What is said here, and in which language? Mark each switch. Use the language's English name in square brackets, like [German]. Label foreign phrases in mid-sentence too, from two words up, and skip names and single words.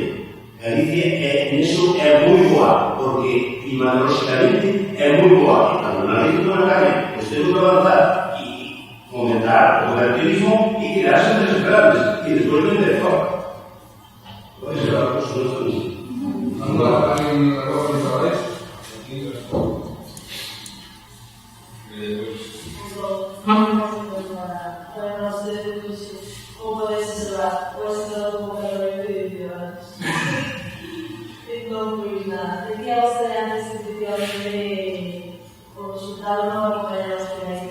[Galician] Galicia nisso é moi boa, porque climatológicamente é moi boa. E cando na leite non carne, pois temos que avanzar e fomentar o cooperativismo e crear centros grandes e despois vender fora. Pois é, a cosa non está nisso. Agora, [Spanish] hay un error de trabajo. Decía usted antes que efectivamente por resultado no acompañamos con la